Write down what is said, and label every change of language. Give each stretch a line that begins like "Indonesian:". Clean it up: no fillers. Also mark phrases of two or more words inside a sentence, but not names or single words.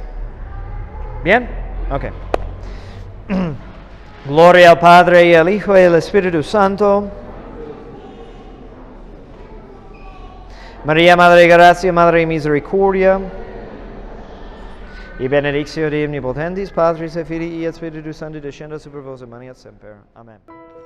Spanish: ¿Bien? Ok. Gloria al Padre y al Hijo y al Espíritu Santo. María, Madre de Gracia, Madre de Misericordia, y
Latin: benedictio de omnipotentis, Patris et Filii et Spiritus Sancti, descendat super vos et manet semper. Amen.